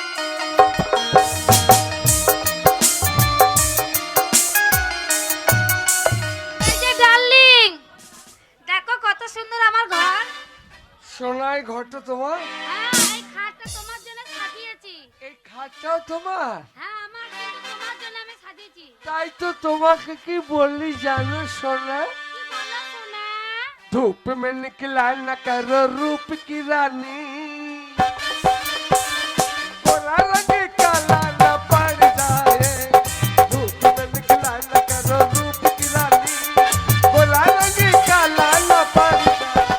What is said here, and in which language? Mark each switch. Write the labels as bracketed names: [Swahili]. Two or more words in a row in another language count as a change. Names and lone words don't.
[Bangla] এই যে ডার্লিং, দেখো কত সুন্দর আমার ঘর। সোনাই ঘরটা তোমার? হ্যাঁ, এই খাটটা তোমার জন্য সাজিয়েছি। এই খাটটাও তোমার? হ্যাঁ, আমার কিন্তু তোমার জন্য আমি সাজিয়েছি। তাই তো তোমাকে কি বললি জানো সোনা, কি বলো সোনা? [Hindi] धूप में निकला न करो रूप की रानी, गोरा रंग काला न पड़ जाए, धूप में निकला न करो रूप की रानी, गोरा रंग काला न पड़ जाए।